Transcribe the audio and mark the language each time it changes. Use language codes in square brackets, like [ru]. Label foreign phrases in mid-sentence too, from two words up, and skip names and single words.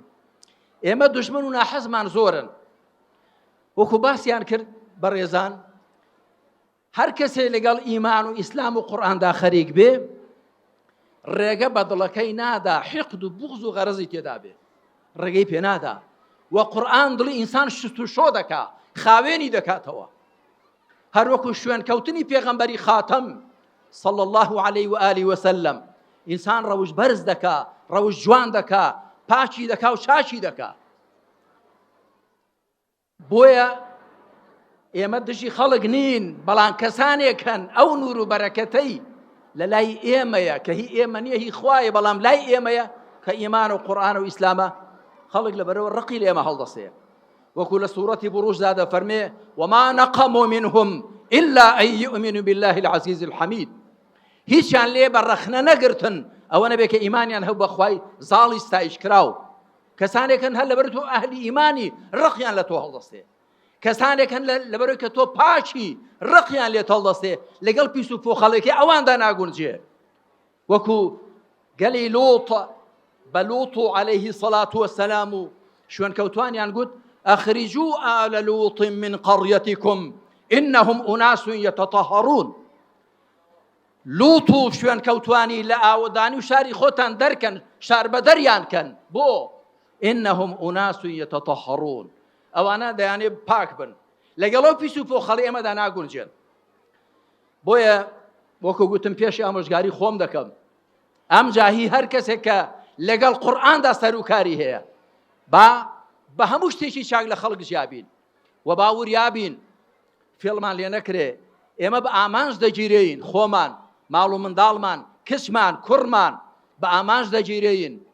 [ckb] ئێمە دوژمن و ناحەزمان زۆرن وەکو باسییان کرد بەڕێزان هەر کەسێ لەگەڵ ئیمان و ئیسلام و قورئاندا خەریک بێ ڕێگە بە دڵەکەی نادا حقد و بوغز و غەرەزی تێدا بێ ڕێگەی پێ نادا و قورئان دڵی ئینسان شت و شۆ دەکا خاوێنی دەکاتەوە هەر وەکو شوێن کەوتنی پێغەمبەری خاتەم [ar] صلى الله عليه وآله وسلم [ckb] ئینسان ڕەوش بەرز دەکا ڕەوش جوان دەکا پاچی دەکا و چاچی دەکا بۆیە ئێمە دژی خەڵک نین بەڵام کەسانێکن ئەو نور و بەرەکەتەی لە لای ئێمەیە کە هی ئێمە نییە هی خوایە بەڵام لای ئێمەیە کە ئیمان و قورئان و ئیسلامە خەڵک لەبەرەوە ڕقی لە ئێمە هەڵدەسێ وەکو لە سوورەتی بوروژدا دەفەرمێ [ar] وما نقموا منهم إلا أن يؤمنوا بالله العزيز الحميد [ckb] هیچیان لێ بەڕەخنە نەگرتن ئەوە نەبێ کە ئیمانیان هەبوو بەخوای زاڵی ستایش کراو کەسانێکن هەر لەبەر تۆ ئەهلی ئیمانی ڕقیان لە تۆ هەڵدەستێ کەسانێکن لەبەرەوەی کە تۆ پاچی ڕقیان لێت هەڵدەستێ لەگەڵ پیس و پۆخەڵێکی ئەواندا ناگونجێ وەکو گەلی لۆط بە لۆط [ar] عەلەیه الصەلاة [ckb] وەسەلام و شوێن کەوتوانیان گوت [ar] ئەخرجوا آل لوط من قريتكم إنهم أناس يتطهرون [ckb] لوط و شوێن کەوتوانی لە ئاودانی و شاری خۆتان دەرکەن شار بە دەریان کەن بۆ [ar] إنهم أناس يتطهرون [ckb] ئەوانە دەیانێ پاک بن لەگەڵەوە پیس و پۆخەڵی ئێمەدا ناگونجێن بۆیە وەکو گوتم پێشی ئامۆژگاری خۆم دەکەم ئەم جاهی هەر کەسێک کە لەگەڵ قورئاندا سەرۆکاری هەیە بە هەموو شتێکی چاک لە خەڵک ژیابین و باوریابین فێڵمان لێ نەکرێ ئێمە بە ئامانج دەگیرەین خۆمان ماڵ و منداڵمان کچمان کوڕمان بە ئامانج دەگیرەین